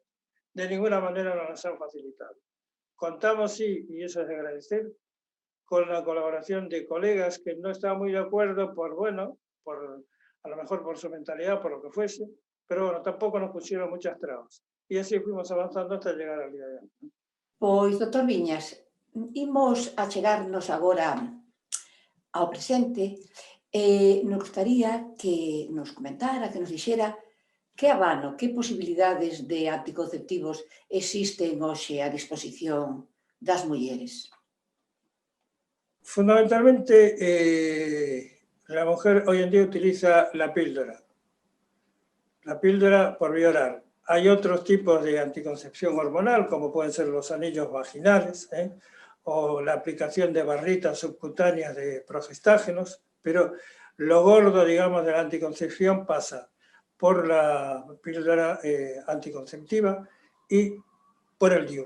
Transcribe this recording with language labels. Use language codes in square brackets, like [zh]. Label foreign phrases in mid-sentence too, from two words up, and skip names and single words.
[es] De ninguna manera nos las han facilitado. Contamos, sí, y eso es de agradecer, con la colaboración de colegas que no estaban muy de acuerdo a lo mejor por su mentalidad, por lo que fuese, pero bueno, tampoco nos pusieron muchas trabas. Y así fuimos avanzando hasta llegar al día de hoy. [gl] Pois, doctor Viñas, imos a chegarnos agora ao presente. [es] Nos gustaría que nos comentara, [gl] que nos dixera que abano, que posibilidades de anticonceptivos existen hoxe a disposición das mulleres. [es] Fundamentalmente, la mujer hoy en día utiliza la píldora por vía oral. Hay otros tipos de anticoncepción hormonal, como pueden ser los anillos vaginales, o la aplicación de barritas subcutáneas de progestágenos, pero lo gordo, digamos, de la anticoncepción pasa por la píldora anticonceptiva y por el DIU.